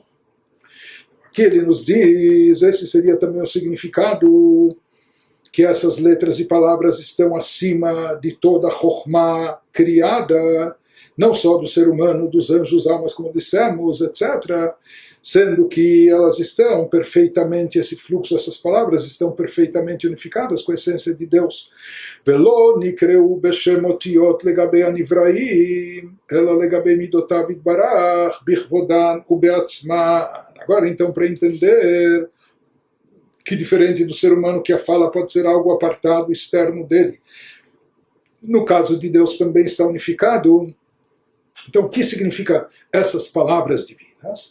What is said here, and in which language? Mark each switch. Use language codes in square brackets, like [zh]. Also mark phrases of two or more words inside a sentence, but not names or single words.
[pt] Aqui ele nos diz, esse seria também o significado, que essas letras e palavras estão acima de toda a Chokhmah criada, não só do ser humano, dos anjos, almas, como dissemos, etc., sendo que elas estão perfeitamente, esse fluxo, essas palavras estão perfeitamente unificadas com a essência de Deus. [he] ולא נקראו בשם אותיות לגבי הנבראים, אלא לגבי מדותיו יתברך, בכבודן ובעצמן. [pt] Agora, então, para entender que diferente do ser humano, que a fala pode ser algo apartado, externo dele, no caso de Deus também está unificado. Então, o que significa essas palavras divinas?